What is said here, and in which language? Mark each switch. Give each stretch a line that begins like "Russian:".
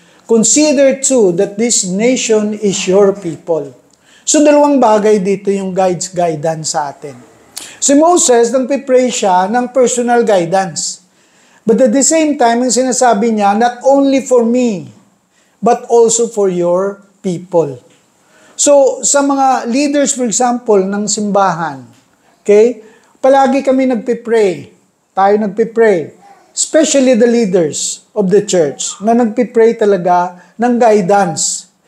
English: Consider too that this nation is your people."
Filipino: So dalawang bagay dito yung guidance sa atin. Si Moses, nagpipray siya ng personal guidance.
English: But at the same time,
Filipino: ang sinasabi niya,
English: not only for me, but also for your people.
Filipino: So, sa mga leaders,
English: for example,
Filipino: ng simbahan, okay, palagi kami nagpipray. Tayo nagpipray.
English: Especially the leaders of the church,
Filipino: na nagpipray talaga ng
English: guidance.